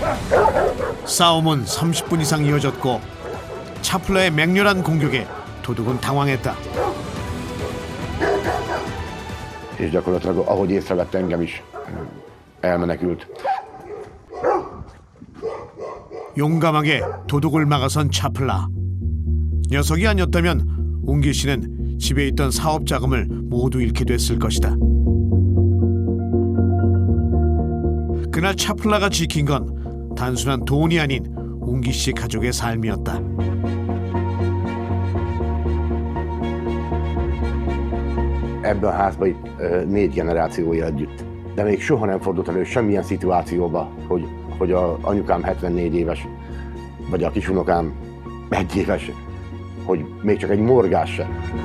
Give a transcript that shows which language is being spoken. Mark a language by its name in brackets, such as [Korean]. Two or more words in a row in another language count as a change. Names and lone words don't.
[Korean] 싸움은 30분 이상 이어졌고 차플라의 맹렬한 공격에 도둑은 당황했다. [Hungarian] És gyakorlatilag, ahogy észrevett, engem is elmenekült. [Korean] 용감하게 도둑을 막아선 차플라. 녀석이 아니었다면 웅기 씨는 집에 있던 사업 자금을 모두 잃게 됐을 것이다. 그날 차플라가 지킨 건 단순한 돈이 아닌 웅기 씨 가족의 삶이었다. [Hungarian] ebben a házban itt 4 generációja együtt. De még soha nem fordult elő semmilyen szituációba, hogy a anyukám 74 éves, vagy a kisunokám 1 éves, hogy még csak egy morgás sem.